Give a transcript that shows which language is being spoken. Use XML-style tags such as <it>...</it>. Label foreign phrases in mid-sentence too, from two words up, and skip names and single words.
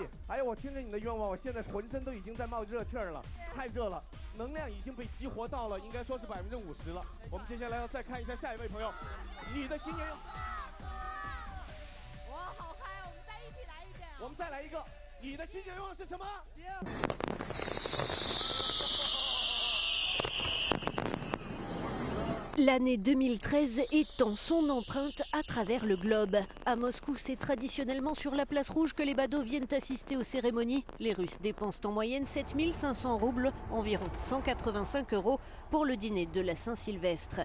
<zh>哎呀，我听着你的愿望，我现在浑身都已经在冒热气儿了，太热了，能量已经被激活到了，应该说是50%了。我们接下来要再看一下下一位朋友，你的新年愿望。我好嗨，我们再一起来一遍。我们再来一个，你的新年愿望是什么？行。</zh> <fr>L'année 2013 étend son empreinte à travers le globe. À Moscou, c'est traditionnellement sur la place rouge que les badauds viennent assister aux cérémonies. Les Russes dépensent en moyenne 7500 roubles, environ 185 €, pour le dîner de la Saint-Sylvestre.</fr>